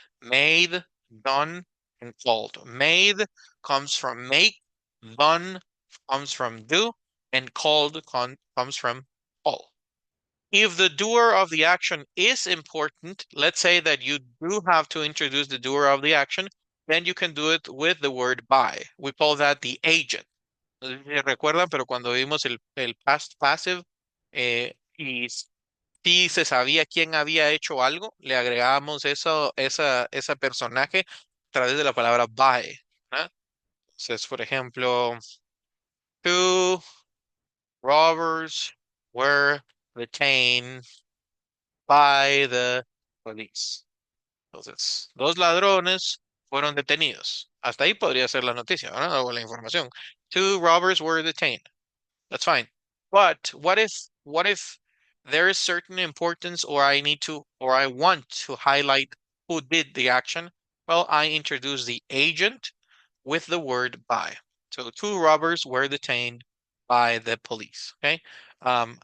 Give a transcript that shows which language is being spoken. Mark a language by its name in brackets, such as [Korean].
[English] Made, done, and called. Made comes from make, done comes from do, and called comes from call. If the doer of the action is important, let's say that you do have to introduce the doer of the action, then you can do it with the word by. We call that the agent. [Spanish] No sé si recuerdan, pero cuando vimos el past passive y si se sabía quién había hecho algo, le agregábamos esa personaje a través de la palabra by, ¿no? Entonces, por ejemplo, [English] two robbers were detained by the police. [Spanish] Entonces, dos ladrones fueron detenidos. Hasta ahí podría ser la noticia, ¿no? O la información. [English] Two robbers were detained. That's fine. But what if there is certain importance or I need to or I want to highlight who did the action? Well, I introduce the agent with the word by. So two robbers were detained by the police. Okay.